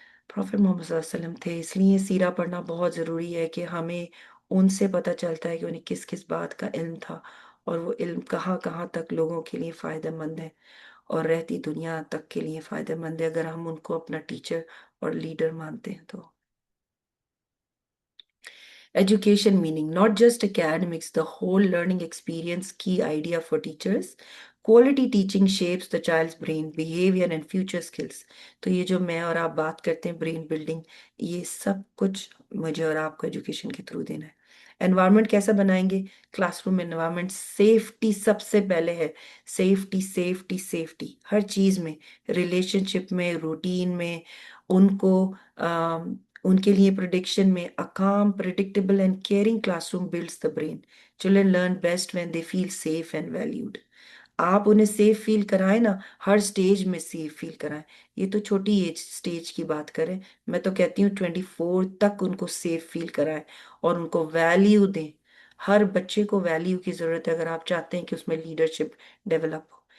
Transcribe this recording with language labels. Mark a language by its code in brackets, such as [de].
[ur] Profit محمد صلی اللہ علیہ وسلم تھے، اس لیے سیرہ پڑھنا بہت ضروری ہے کہ ہمیں ان سے پتہ چلتا ہے کہ انہیں کس کس بات کا علم تھا، اور وہ علم کہاں کہاں تک لوگوں کے لیے فائدہ مند ہے اور رہتی دنیا تک کے لیے فائدہ مند ہے، اگر ہم ان کو اپنا ٹیچر اور لیڈر مانتے ہیں تو. [en] Education meaning not just academics, the whole learning experience, key idea for teachers. Quality teaching shapes the child's brain, behavior and future skills. [ur] تو یہ جو میں اور آپ بات کرتے ہیں برین بلڈنگ، یہ سب کچھ مجھے اور آپ کو ایجوکیشن کے تھرو دینا ہے. انوائرمنٹ کیسا بنائیں گے؟ کلاس روم انوائرمنٹ سیفٹی سب سے پہلے ہے. سیفٹی سیفٹی سیفٹی ہر چیز میں، ریلیشن شپ میں، روٹین میں، ان کو ان کے لیے پریڈکشن میں. [en] A calm, predictable and caring classroom builds the brain. Children learn best when they feel safe and valued. [ur] آپ انہیں سیف فیل کرائیں نا، ہر سٹیج میں سیف فیل کرائیں. یہ تو چھوٹی ایج سٹیج کی بات کریں، میں تو کہتی ہوں 24 تک ان کو سیف فیل کرائیں اور ان کو ویلیو دیں. ہر بچے کو ویلیو کی ضرورت ہے اگر آپ چاہتے ہیں کہ اس میں لیڈرشپ ڈیولپ ہو.